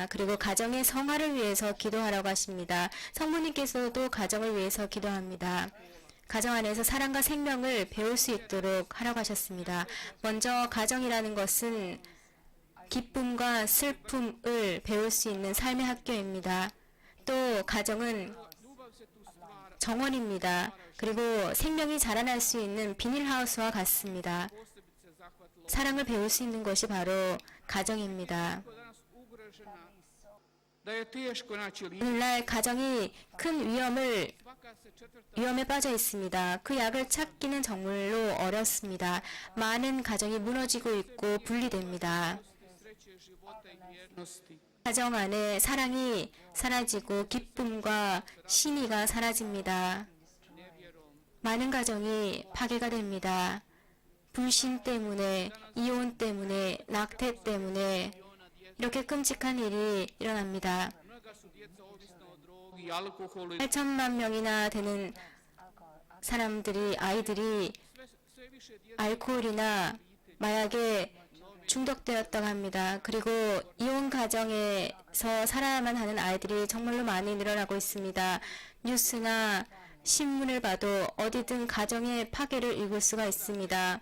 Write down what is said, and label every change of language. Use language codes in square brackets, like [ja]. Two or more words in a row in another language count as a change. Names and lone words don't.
[ko] 그리고 가정의 성화를 위해서 기도하라고 하십니다. 성모님께서도 가정을 위해서 기도합니다. 가정 안에서 사랑과 생명을 배울 수 있도록 하라고 하셨습니다. 먼저 가정이라는 것은 기쁨과 슬픔을 배울 수 있는 삶의 학교입니다. 또 가정은 [hr] Ljubav se tu stvara [ko] 정원입니다. 그리고 생명이 자라날 수 있는 비닐하우스와 같습니다. [hr] posebice zahvatilo [ko] 사랑을 배울 수 있는 것이 바로 가정입니다. [hr] ko danas ugrožena da je teško naći lice. [ko] 오늘날 가정이 큰 [hr] Svaka se četvrta [ko] 위험에 빠져 있습니다. 그 약을 찾기는 정말로 어렵습니다. 많은 가정이 무너지고 있고 분리됩니다. [hr] sreće života i vjernosti. [ko] 가정 안에 사랑이 사라지고 기쁨과 신의가 사라집니다. 많은 가정이 파괴가 됩니다. 불신 때문에, 이혼 때문에, 낙태 때문에 이렇게 끔찍한 일이 일어납니다. [hr] Mnoga su djeca ovisna o drogi, alkoholu i [ko] 8천만 명이나 되는 아이들이 [hr] sve više djece [ko] 알코올이나 마약에 중독되었다고 합니다. 그리고 이혼 가정에서 살아야만 하는 아이들이 정말로 많이 늘어나고 있습니다. 뉴스나 신문을 봐도 어디든 가정의 파괴를 읽을 수가 있습니다.